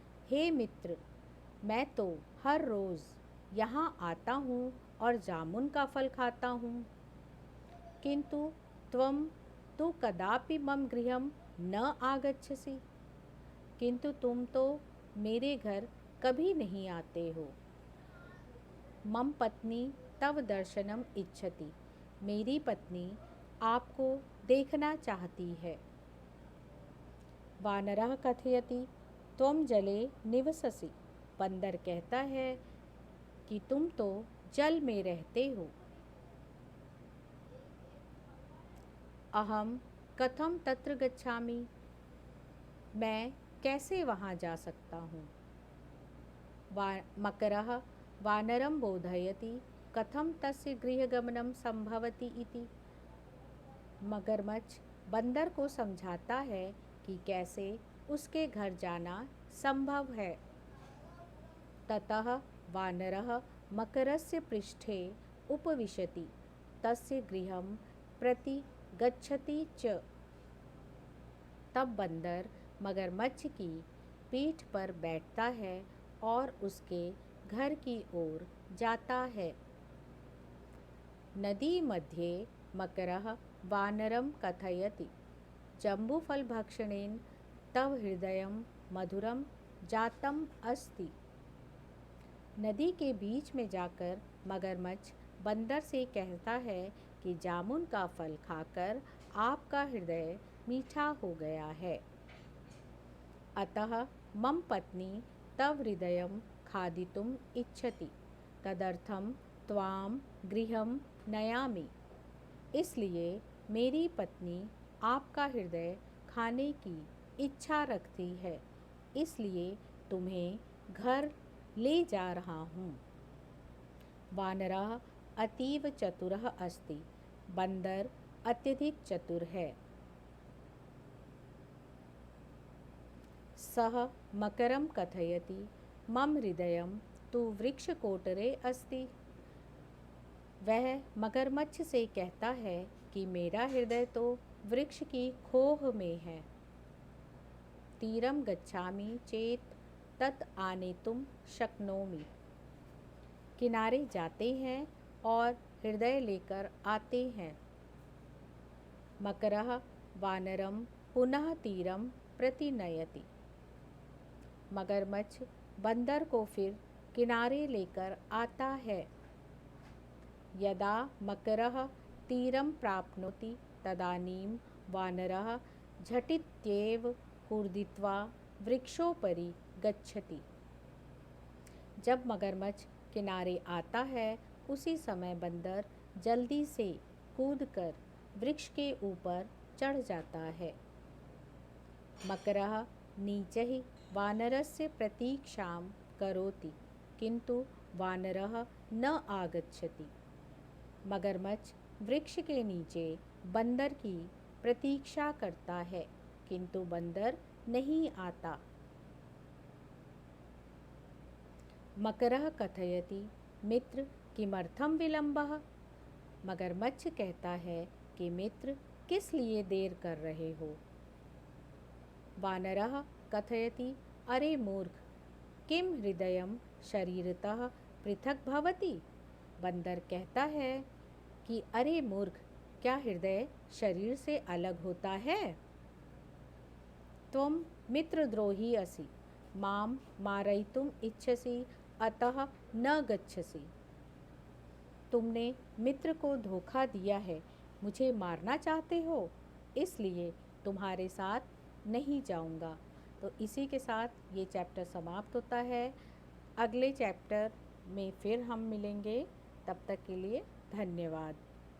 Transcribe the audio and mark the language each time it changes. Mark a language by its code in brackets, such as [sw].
[hi] हे मित्र, मैं तो हर रोज़ यहाँ आता हूँ और जामुन का फल खाता हूँ, [sa] किंतु त्वम तु कदापि मम गृहं न आगच्छसि। [hi] किंतु तुम तो मेरे घर कभी नहीं आते हो। [sa] मम पत्नी तव दर्शनम इच्छति। [hi] मेरी पत्नी आपको देखना चाहती है। [sa] वानरः कथयति त्वं जले निवससि। [hi] बंदर कहता है कि तुम तो जल में रहते हो। [sa] अहम कथम तत्र गच्छामि। [hi] मैं कैसे वहाँ जा सकता हूँ। [sa] मकरः वानरं बोधयति कथम तस्य गृहगमनं संभवति इति। [hi] मगरमच्छ बंदर को समझाता है कि कैसे उसके घर जाना संभव है। [sa] ततः वानरः मकरस्य पृष्ठे उपविशति तस्य गृहं प्रति गच्छति च। [hi] तब बंदर मगरमच्छ की पीठ पर बैठता है और उसके घर की ओर जाता है। [sa] नदी मध्ये मकरः वानरं कथयति जम्बूफलभक्षणेन तव हृदयं मधुरं जातम अस्ति। [hi] नदी के बीच में जाकर मगरमच्छ बंदर से कहता है कि जामुन का फल खाकर आपका हृदय मीठा हो गया है। [sa] अतः मम पत्नी तव हृदयं खादितुम् इच्छति, तदर्थं त्वां गृहं नयामि। [hi] इसलिए मेरी पत्नी आपका हृदय खाने की इच्छा रखती है, इसलिए तुम्हें घर ले जा रहा हूँ। [sa] वानरः अतीव चतुरः अस्ति। [hi] बंदर अत्यधिक चतुर है। [sa] सः मकरं कथयति मम हृदयं तु वृक्षकोटरे अस्ति। [hi] वह मगरमच्छ से कहता है कि मेरा हृदय तो वृक्ष की खोह में है। [sa] तीरं गच्छामि चेत तत् आनेतुं शक्नोमि। [hi] किनारे जाते हैं और हृदय लेकर आते हैं। [sa] मकरः वानरं पुनः तीरं प्रति नयति। [hi] मगरमच्छ बंदर को फिर किनारे लेकर आता है। [sa] यदा मकरः तीरं प्राप्नोति तदानीं वानरः झटित्येव कूर्दित्वा वृक्षोपरि गच्छति। [hi] जब मगरमच्छ किनारे आता है उसी समय बंदर जल्दी से कूदकर वृक्ष के ऊपर चढ़ जाता है। [sa] मकरः नीचैः वानरस्य प्रतीक्षां करोति, किंतु वानरः न आगच्छति। [hi] मगरमच्छ वृक्ष के नीचे बंदर की प्रतीक्षा करता है, किंतु बंदर नहीं आता। [sa] मकरः कथयति मित्र किमर्थं विलंबः। [hi] मगरमच्छ कहता है कि मित्र किस लिए देर कर रहे हो। [sa] वानरः कथयति अरे मूर्ख, किम हृदयं शरीरतः पृथक भवति। [hi] बंदर कहता है कि अरे मूर्ख, क्या हृदय शरीर से अलग होता है। [sa] त्वं मित्रद्रोही असि, मां मारयितुम् इच्छसि, अतः न गच्छसि। [hi] तुमने मित्र को धोखा दिया है, मुझे मारना चाहते हो, इसलिए तुम्हारे साथ नहीं जाऊंगा। तो इसी के साथ ये चैप्टर समाप्त होता है। अगले चैप्टर में फिर हम मिलेंगे। तब तक के लिए धन्यवाद।